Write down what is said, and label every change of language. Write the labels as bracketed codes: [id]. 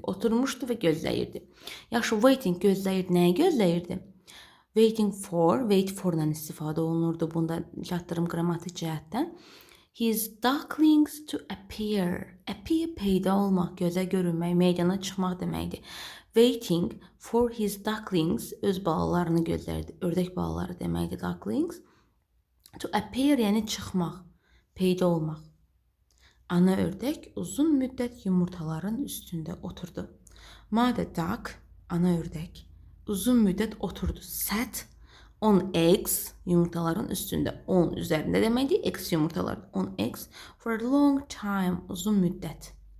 [az] Oturmuşdu və gözləyirdi. Yaxşı, waiting gözləyirdi. Nəyi gözləyirdi? [en] Waiting for, wait for- [az] la istifadə olunurdu bunda çatdırım qrammatik cəhətdən. [en] His ducklings to appear. [az] Appear peyda olmaq, gözə görünmək, meydana çıxmaq deməkdir. [en] Waiting for his ducklings, [az] öz balalarını gözləyirdi. Ördək balaları deməkdir ducklings. To appear yəni çıxmaq, peyda olmaq. Ana ördək uzun müddət yumurtaların üstündə oturdu. [en] Mother duck, [az] ana ördək, uzun müddət oturdu. [en] Sat on eggs, [az] yumurtaların üstündə, [en] on [az] üzərində deməkdir, [en] eggs yumurtalar, on eggs for a long time, [az] uzun müddət.